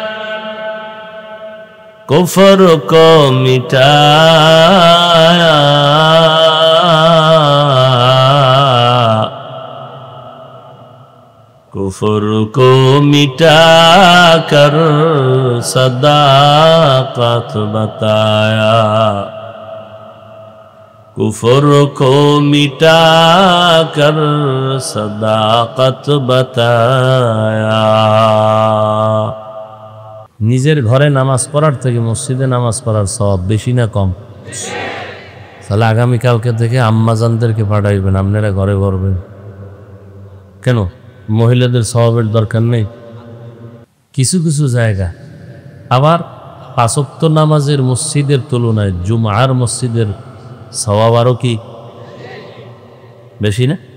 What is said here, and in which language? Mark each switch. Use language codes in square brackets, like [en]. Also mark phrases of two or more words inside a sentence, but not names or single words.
[ur] کفر کو مٹایا کفر کو مٹا کر صداقت بتایا کفر کو مٹا کر صداقت بتایا [bn] নিজের ঘরে নামাজ পড়ার থেকে মসজিদে নামাজ পড়ার সওয়াব বেশি না কম তাহলে আগামী কালকে থেকে আম্মাজানদেরকে পাঠাইবেন আপনারা ঘরে করবেন কেন মহিলাদের সওয়াবের দরকার নেই কিছু কিছু জায়গা আবার পাঁচ ওয়াক্ত নামাজের মসজিদের তুলনায় জুমার মসজিদের সওয়াব আরো কি বেশি না